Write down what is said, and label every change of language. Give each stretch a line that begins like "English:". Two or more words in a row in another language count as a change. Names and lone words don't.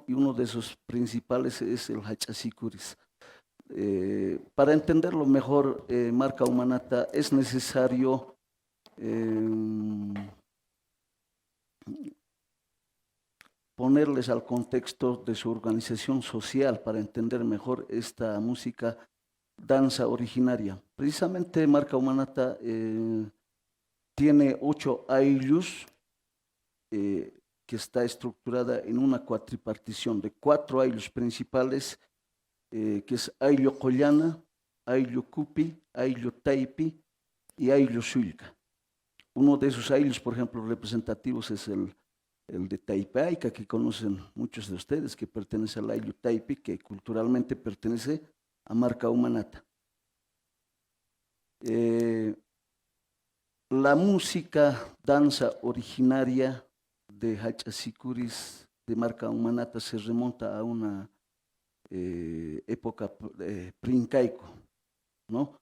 Spanish: Y uno de sus principales es el Hachasicuris. Para entenderlo mejor, Marca Humanata, es necesario ponerles al contexto de su organización social para entender mejor esta música danza originaria. Precisamente Marca Humanata tiene 8 ayllus que está estructurada en una cuatripartición de 4 ayllus principales, que es ayllo Collana, ayllo Cupi, ayllo Taipi y ayllo Suilca. Uno de esos ayllus, por ejemplo, representativos es el de Taipaica, que conocen muchos de ustedes, que pertenece al ayllu Taipi, que culturalmente pertenece a Marca Humanata. La música danza originaria de Hachasicuris de Marca Humanata se remonta a una época pre-incaico, ¿no?